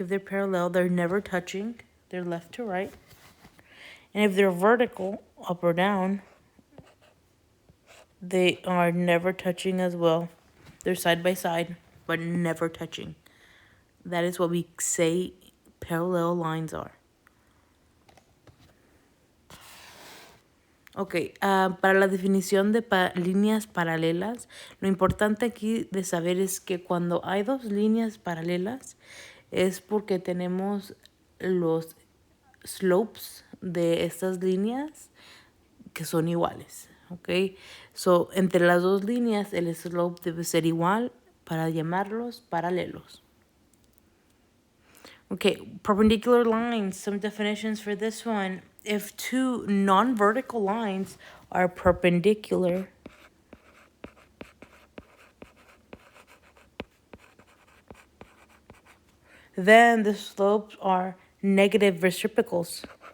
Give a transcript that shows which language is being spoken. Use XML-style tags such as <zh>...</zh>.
<en>If they're parallel, they're never touching. They're left to right. And if they're vertical, up or down, they are never touching as well. They're side by side, but never touching. That is what we say parallel lines are.</en> <es>Ok, para la definición de líneas paralelas, lo importante aquí de saber es que cuando hay dos líneas paralelas es porque tenemos los slopes de estas líneas que son iguales, ok. So, entre las dos líneas el slope debe ser igual para llamarlos paralelos.</es> <en>Okay, perpendicular lines, some definitions for this one. If two non-vertical lines are perpendicular, then the slopes are negative reciprocals.</en>